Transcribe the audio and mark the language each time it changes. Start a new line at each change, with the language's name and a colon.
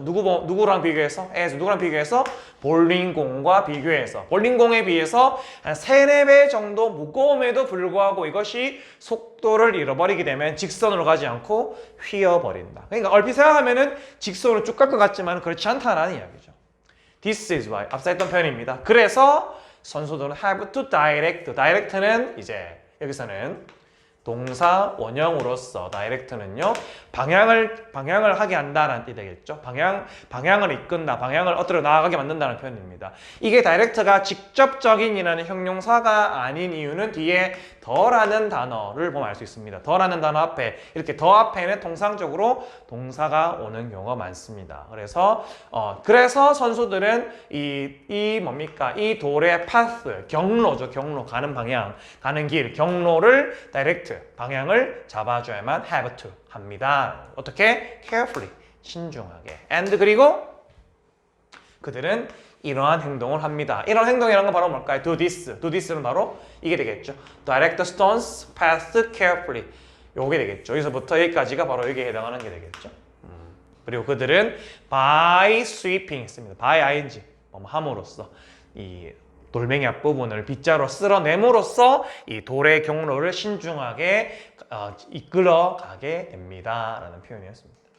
Korean: 누구랑 비교해서? 누구랑 비교해서? 볼링공과 비교해서. 볼링공에 비해서 한 3, 4배 정도 무거움에도 불구하고 이것이 속도를 잃어버리게 되면 직선으로 가지 않고 휘어버린다. 그러니까 얼핏 생각하면은 직선으로 쭉 갈 것 같지만 그렇지 않다라는 이야기죠.
English: This is why.
Korean: 앞서 했던 표현입니다. 그래서 선수들은
English: have to direct.
Korean: direct는 이제 여기서는 동사 원형으로서 direct는요 방향을 하게 한다라는 뜻이 되겠죠. 방향을 이끈다, 방향을 어디로 나아가게 만든다는 표현입니다. 이게 direct가 직접적인이라는 형용사가 아닌 이유는 뒤에 더라는 단어를 보면 알 수 있습니다. 더라는 단어 앞에 이렇게 더 앞에는 통상적으로 동사가 오는 경우가 많습니다. 그래서 선수들은 이 뭡니까? 이 돌의 path, 경로죠. 경로, 가는 방향, 가는 길, 경로를 direct, 방향을 잡아줘야만
English: have to
Korean: 합니다. 어떻게? carefully, 신중하게. and 그리고 그들은 이러한 행동을 합니다. 이런 행동이라는 건 바로 뭘까요?
English: do this.
Korean: do this는 바로 이게 되겠죠.
English: direct the stone's path carefully.
Korean: 요게 되겠죠. 여기서부터 여기까지가 바로 여기에 해당하는 게 되겠죠. 그리고 그들은
English: by sweeping
Korean: 했습니다. by ing, 함으로써 이 돌멩이 앞부분을 빗자루 쓸어냄으로써 이 돌의 경로를 신중하게 이끌어 가게 됩니다. 라는 표현이었습니다.